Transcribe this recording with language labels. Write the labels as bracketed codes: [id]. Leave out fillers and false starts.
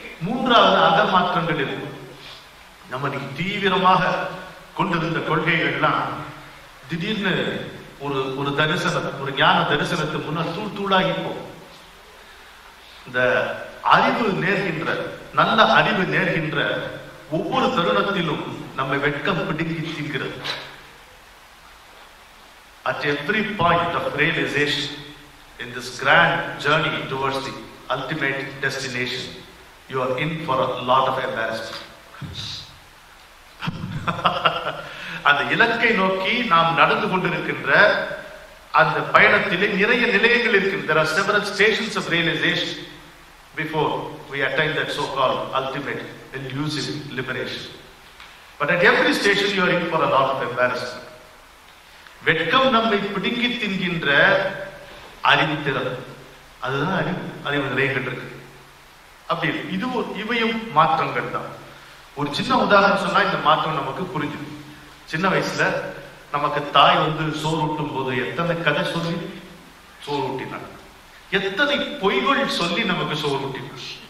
[ta] மூன்றாவது அக மாற்றங்கள் இருக்கு. நம்ம தீவிரமாக கொண்டிருந்த கொள்கைகள்லாம் திடீர்னு ஒரு தரிசனம், ஒரு ஞான தரிசனத்துக்கு முன்னால் தூள் தூளாகி போகும். இந்த அறிவு நேர்கின்ற, நல்ல அறிவு நேர்கின்ற ஒவ்வொரு தருணத்திலும் நம்மை வெட்கம் பிடுங்கி தின்கிறது. [en] At every point of realization in this grand journey towards the ultimate destination, you are in for a lot of embarrassment. [ta] அந்த இலக்கை நோக்கி நாம் நடந்து கொண்டிருக்கின்ற அந்த பயணத்திலே நிறைய நிலையங்கள் இருக்கின்றன. [en] There are several stations of realization before we attain that so-called ultimate elusive liberation. But at every station you are in for a lot of embarrassment. [ta] வெட்கம் நம்மை பிடுங்கி தின்கின்ற அறிவுத்திறன், அதுதான் அறிவு நிலைகள் இருக்கு. அப்படி இவையும் மாற்றங்கள் தான். ஒரு சின்ன உதாரணம் சொன்னா இந்த மாற்றம் நமக்கு புரிஞ்சுது. சின்ன வயசுல நமக்கு தாய் சோறு ஊட்டும் போது எத்தனை கதை சொல்லி சோறு ஊட்டினாங்க, எத்தனை பொய்கள் சொல்லி நமக்கு சோறு ஊட்டினாங்க.